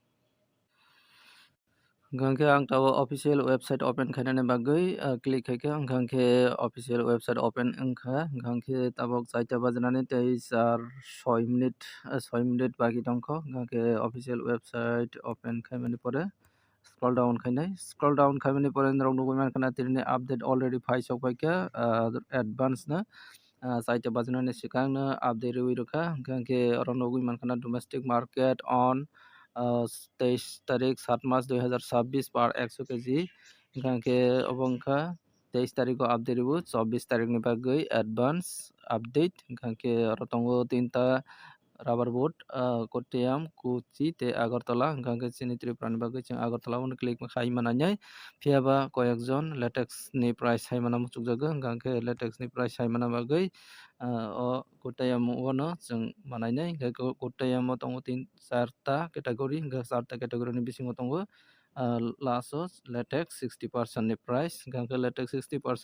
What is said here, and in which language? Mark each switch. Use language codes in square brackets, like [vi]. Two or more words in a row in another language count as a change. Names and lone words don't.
[trp] Hingkha khe ang tabok [en] official website open [trp] khainani bagui click khaikhe hingkha khe [en] official website open [trp] wngkha hingkha khe tabok 4ta bajanani tei 6 minute baki tongkha hingkha khe [en] official website open [trp] khaimani pore [en] scroll down [trp] khainai [en] scroll down [trp] khaimani pore norok nugui mankha tini [en] update already [trp] phaisok paikha advance na 4ta bajanani sikang no update rwwi rwkha hingkha khe oro nugui mankha [en] domestic market on [trp] 23 tarik 7 March 2026 per 100 kg hingkha khe obo wngkha 23 tariko update rwo 24 tarik ni bagui advance update hingkha khe oro tongo 3ta rubber board Kottayam Kochi tei Agartala hingkha khe chini Tripura ni bagui chwng Agartala no click khai mananai phiaba koyekjon latex ni price haimana muchukjago hingkha khe latex ni price haimana bagui o Kottayam no chwng manainai hingkha Kottayam o tongo 4ta category hingkha 4ta category ni bisingo tongo last o latex 60% ni price hingkha khe latex 60%